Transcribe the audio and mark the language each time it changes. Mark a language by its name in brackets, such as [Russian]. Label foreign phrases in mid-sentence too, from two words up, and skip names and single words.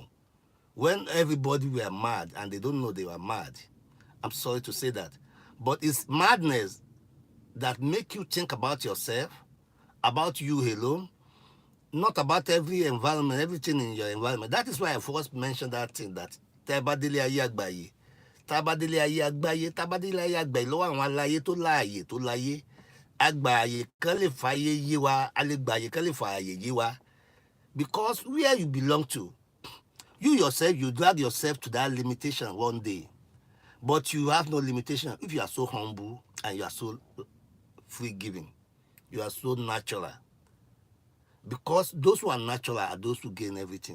[English] When everybody were mad and they don't know they were mad, I'm sorry to say that, but it's madness that make you think about yourself, about you alone, not about every environment, everything in your environment. That is why I first mentioned that thing, that [Yoruba] Tabadele Aye Agbaye, Tabadele Aye Agbaye, Tabadele Aye Agbaye lọ́wọ́ àwọn aláyé tó láàyè tó láyé, Agbaye kan lè fàyè yé wa, Alegbaye kan lè fàyè yé wa. [English] Because where you belong to, you yourself, you drag yourself to that limitation one day. But you have no limitation if you are so humble and you are so free giving. You are so natural. Because those who are natural are those who gain everything.